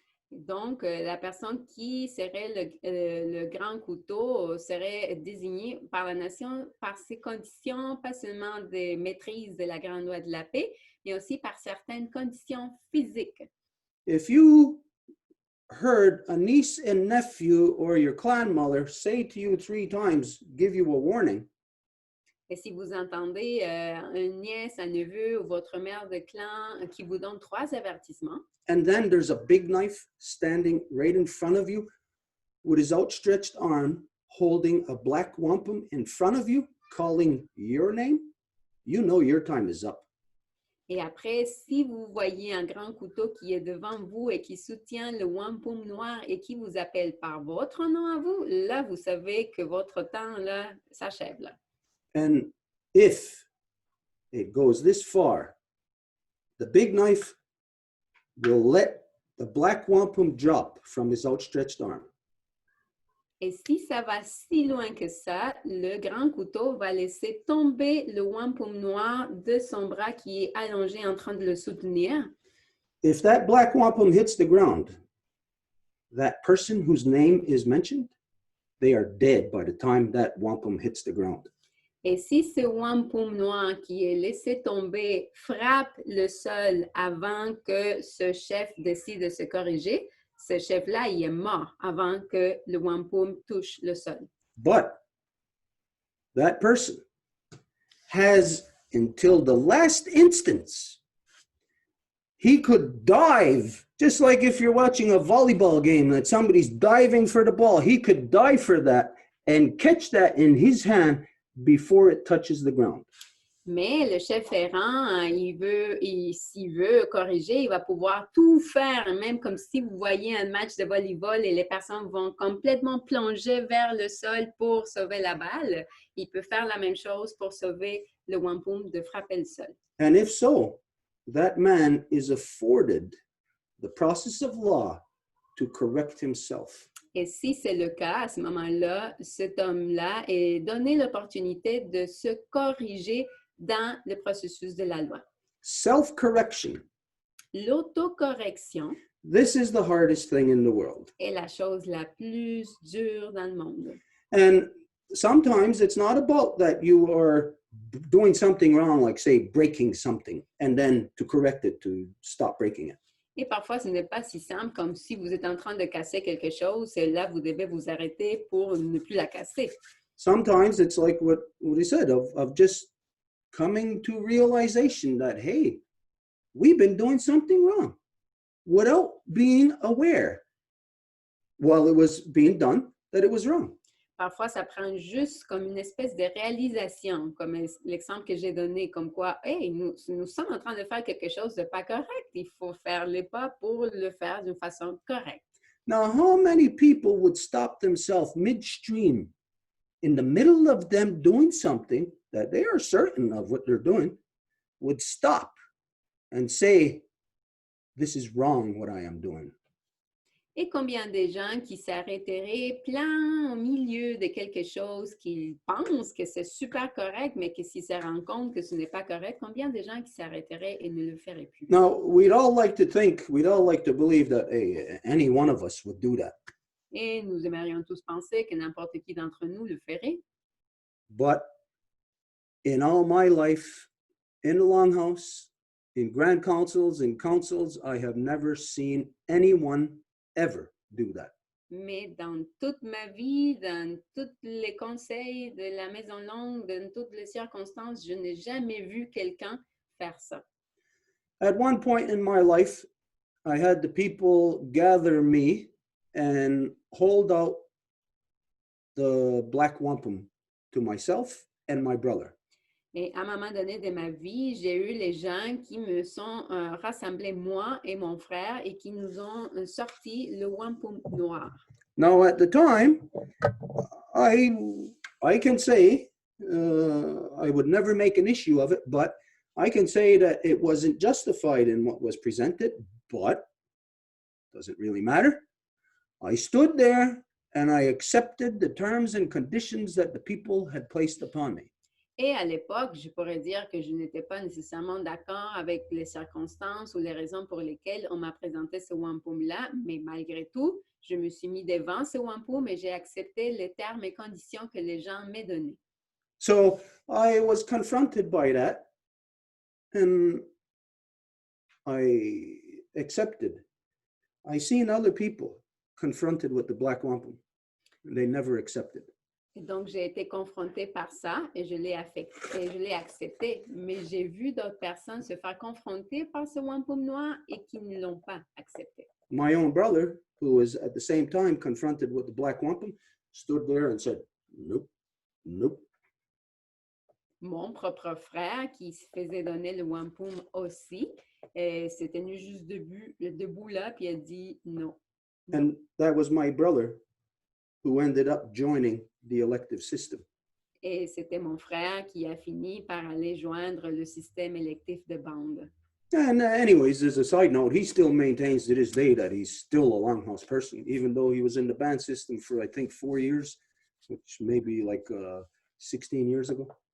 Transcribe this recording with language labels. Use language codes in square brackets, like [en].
[fr] Donc, la personne qui serait le grand couteau serait désignée par la nation par ses conditions, pas seulement de maîtrise de la grande loi de la paix, mais aussi par certaines conditions physiques. [en] If you heard a niece and nephew or your clan mother say to you 3 times, give you a warning, [fr] Et si vous entendez une nièce, un neveu ou votre mère de clan qui vous donne 3 avertissements, [en] and then there's a big knife standing right in front of you with his outstretched arm holding a black wampum in front of you, calling your name, you know your time is up. [fr] Et après, si vous voyez un grand couteau qui est devant vous et qui soutient le wampum noir et qui vous appelle par votre nom à vous, là, vous savez que votre temps, là, s'achève, là. [en] And if it goes this far, the big knife will let the black wampum drop from his outstretched arm. [fr] Et si ça va si loin que ça, le grand couteau va laisser tomber le wampum noir de son bras qui est allongé en train de le soutenir. [en] If that black wampum hits the ground, that person whose name is mentioned, they are dead by the time that wampum hits the ground. [fr] Et si ce wampum noir qui est laissé tomber frappe le sol avant que ce chef décide de se corriger, ce chef-là, il est mort avant que le wampum touche le sol. [en] But that person has until the last instance. He could dive, just like if you're watching a volleyball game that somebody's diving for the ball. He could dive for that and catch that in his hand before it touches the ground. [fr] Mais le chef errant, s'il veut corriger, il va pouvoir tout faire, même comme si vous voyez un match de volleyball et les personnes vont complètement plonger vers le sol pour sauver la balle. Il peut faire la même chose pour sauver le wampum de frapper le sol. [en] And if so, that man is afforded the process of law to correct himself. [fr] Et si c'est le cas, à ce moment-là, cet homme-là est donné l'opportunité de se corriger dans le processus de la loi. [en] Self-correction. [fr] L'autocorrection [en] This is the hardest thing in the world. [fr] est la chose la plus dure dans le monde. [en] And sometimes it's not about that you are doing something wrong, like say breaking something, and then to correct it, to stop breaking it. [fr] Et parfois, ce n'est pas si simple comme si vous êtes en train de casser quelque chose et là, vous devez vous arrêter pour ne plus la casser. [en] Sometimes it's like what he said, of just coming to realization that, hey, we've been doing something wrong without being aware while it was being done that it was wrong. [fr] Parfois, ça prend juste comme une espèce de réalisation, comme l'exemple que j'ai donné, comme quoi, hey, nous sommes en train de faire quelque chose de pas correct. Il faut faire les pas pour le faire d'une façon correcte. [en] Now, how many people would stop themselves midstream in the middle of them doing something that they are certain of what they're doing, would stop and say, this is wrong what I am doing? [fr] Et combien de gens qui s'arrêteraient plein au milieu de quelque chose qu'ils pensent que c'est super correct, mais que s'ils se rendent compte que ce n'est pas correct, combien de gens qui s'arrêteraient et ne le feraient plus? [en] Now, we'd all like to believe that hey, any one of us would do that. [fr] Et nous aimerions tous penser que n'importe qui d'entre nous le ferait. [en] But in all my life, in the Longhouse, in grand councils, in councils, I have never seen anyone ever do that. [fr] Mais dans toute ma vie, dans tous les conseils de la Maison Longue, dans toutes les circonstances, je n'ai jamais vu quelqu'un faire ça. [en] At one point in my life, I had the people gather me and hold out the black wampum to myself and my brother. [fr] Et à un moment donné de ma vie, j'ai eu les gens qui me sont rassemblés, moi et mon frère, et qui nous ont sorti le wampum noir. [en] Now, at the time, I can say, I would never make an issue of it, but I can say that it wasn't justified in what was presented, but doesn't really matter. I stood there and I accepted the terms and conditions that the people had placed upon me. [fr] Et à l'époque, je pourrais dire que je n'étais pas nécessairement d'accord avec les circonstances ou les raisons pour lesquelles on m'a présenté ce wampum-là, mais malgré tout, je me suis mis devant ce wampum et j'ai accepté les termes et conditions que les gens m'ont donnés. [en] So I was confronted by that and I accepted. I seen other people confronted with the black wampum and they never accepted. [fr] Et donc, j'ai été confrontée par ça et je l'ai accepté. Mais j'ai vu d'autres personnes se faire confronter par ce wampum noir et qui ne l'ont pas accepté. [en] My own brother, who was at the same time confronted with the black wampum, stood there and said, nope, nope. [fr] mon propre frère qui se faisait donner le wampum aussi, s'est tenu juste debout là, puis a dit non. [en] And that was my brother who ended up joining the elective system. [fr] Et c'était mon frère qui a fini par aller joindre le système électif de bande. [en] And anyways, as a side note, he still maintains to this day that he's still a Longhouse person, even though he was in the band system for, I think, 4 years, which maybe like 16 years ago.